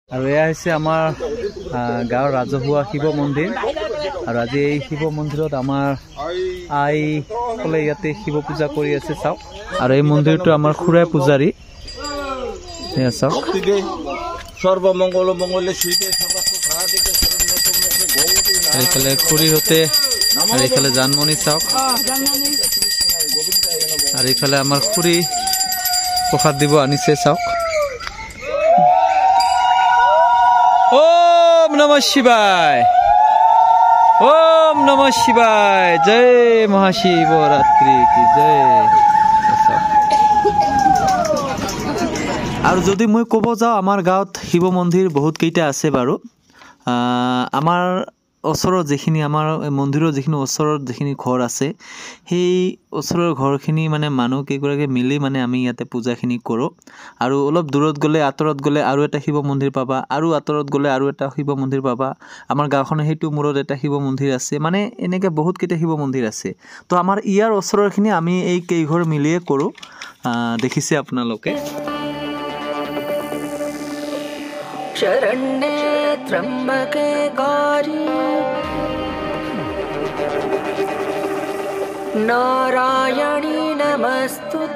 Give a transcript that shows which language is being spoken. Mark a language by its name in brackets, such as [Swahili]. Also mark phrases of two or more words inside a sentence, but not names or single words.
[Assamese] আৰু এয়া হৈছে আমাৰ গাঁৱৰ ৰাজহুৱা শিৱ মন্দিৰ আৰু আজি এই শিৱ মন্দিৰত আমাৰ আইসকলে ইয়াতে শিৱ পূজা কৰি আছে চাওক আৰু এই মন্দিৰটো আমাৰ খুৰাই পূজাৰী এয়া চাওক [Sanskrit] সৰ্বমংগল মংগলে [Assamese] এইফালে খুৰীহঁতে আৰু এইফালে জানমণি চাওক আৰু এইফালে আমাৰ খুৰী প্ৰসাদ দিব আনিছে চাওক [Sanskrit] ओम नमः शिवाय ओम नमः शिवाय [Hindi] जय महाशिवरात्रि की जय [Assamese] আৰু যদি মই ক'ব যাওঁ আমাৰ গাঁৱত শিৱ মন্দিৰ বহুত কেইটা আছে বাৰু আমাৰ ওচৰৰ যিখিনি আমাৰ মন্দিৰৰ যিখিনি ওচৰৰ যিখিনি ঘৰ আছে সেই ওচৰৰ ঘৰখিনি মানে মানুহ কেইগৰাকী মিলি মানে আমি ইয়াতে পূজাখিনি কৰোঁ আৰু অলপ দূৰত গ'লে আঁতৰত গ'লে আৰু এটা শিৱ মন্দিৰ পাবা আৰু আঁতৰত গ'লে আৰু এটা শিৱ মন্দিৰ পাবা আমাৰ গাঁওখনৰ সেইটো মূৰত এটা শিৱ মন্দিৰ আছে মানে এনেকৈ বহুত কেইটা শিৱ মন্দিৰ আছে তো আমাৰ ইয়াৰ ওচৰৰখিনি আমি এই কেইঘৰ মিলিয়ে কৰোঁ দেখিছে আপোনালোকে [Sanskrit] शरण्ये त्र्यंबके गौरी नारायणी नमस्ते